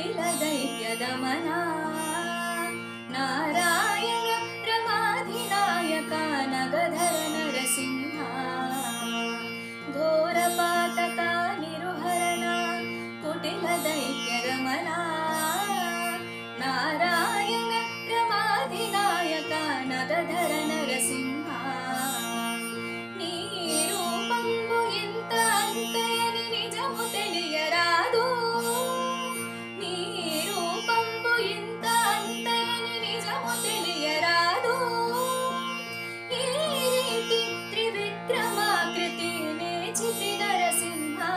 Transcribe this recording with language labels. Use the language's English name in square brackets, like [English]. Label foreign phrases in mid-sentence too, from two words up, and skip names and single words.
[Sanskrit] दैत्यदमना नारायण रमाधिनायक नगधर नरसिंहा घोरपातका निरुहरण कुटिल दैत्यदमना नारायण रमाधिनायक नगधर नरसिंहा [Telugu] నీ రూపంబు ఇంత అంతయని నిజము తెలియరాదు నీ రూపంబు ఇంత అంతయని నిజము తెలియరాదు ఈ రీతి త్రివిక్రమాకృతి నేచితి నరసింహ